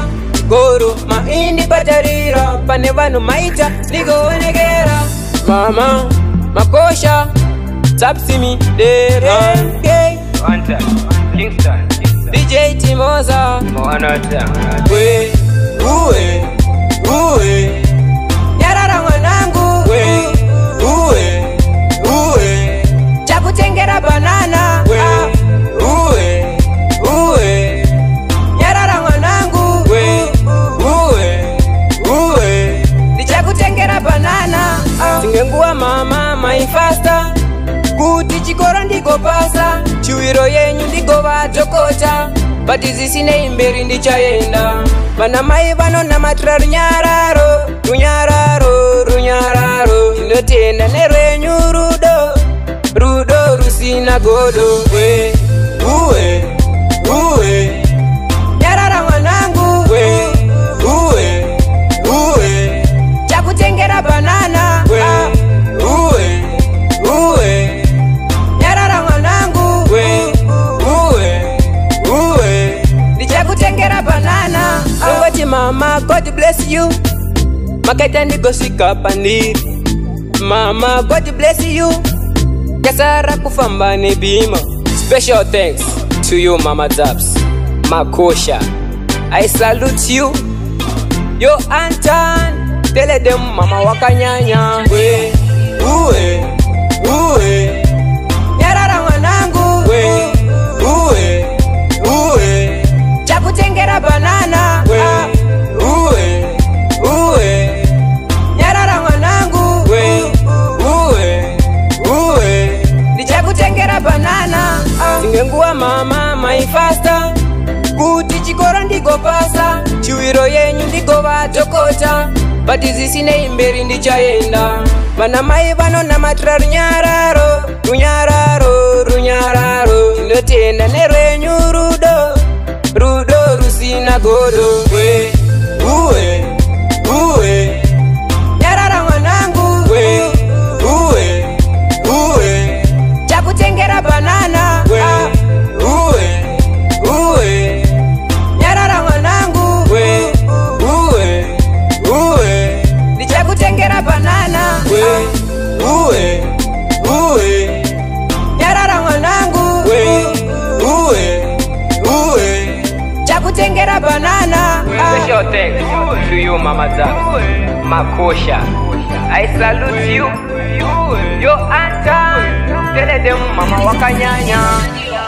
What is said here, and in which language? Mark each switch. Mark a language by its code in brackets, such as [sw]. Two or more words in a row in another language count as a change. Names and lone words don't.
[sn] Goro maindi batarira, pane vanu maita ndikoonekera. Mama makosha Tapsimi dera. [en] One time, Kingston. [sn] DJ Timoza. We, uwe. Yarara mwanangu. We, uwe. Chakutengera banana. We, uwe. Yarara mwanangu. We, uwe. Nichakutengera banana. Singenguwa mama my faster. Kuti chikoro ndiko pasa, chiwiro yenyu ndiko vatokota. Bati zisine imberi ndichaenda. Vana mai vanonamatira runyararo. Ndotenda nerwenyu rudo rusina godo. We, uwe. Nyarara mwanangu. We, uwe. Chakutengera banana. We, uwe. Nyarara mwanangu. We, uwe. Nichakutengera banana. Ngoti mama, [en] God bless you. [sn] Makaita ndigosika pandiri. [en] Mama, God bless you. [sn] Kasara kufamba nebima. [en] Special thanks to you, Mama Zaps. Makosha, I salute you. Yo Anton, tell them [sn] mama wakanyanya. We, uwe. Nyarara mwanangu. We, uwe. Chakutengera banana. We, uwe. Nyarara mwanangu. We, uwe. Nichakutengera banana. Singenguwa mama my faster. Kuti chikoro ndiko pasa, chiwiro yenyu ndiko vatokota. Bati zisine imberi ndichaenda. Vana mai vanonamatira runyararo. Ndotenda nerwenyu rudo rusina godo. We, uwe. Nyarara mwanangu. We, uwe. Chakutengera banana. We, uwe. Nyarara mwanangu. We, uwe. Nichakutengera banana. We, uwe. Nyarara mwanangu. We, uwe. Chakutengera banana. [en] Special thanks to you, Mama Zaps. Makosha, I salute you. Yo Anton, tell them mama wakanyanya.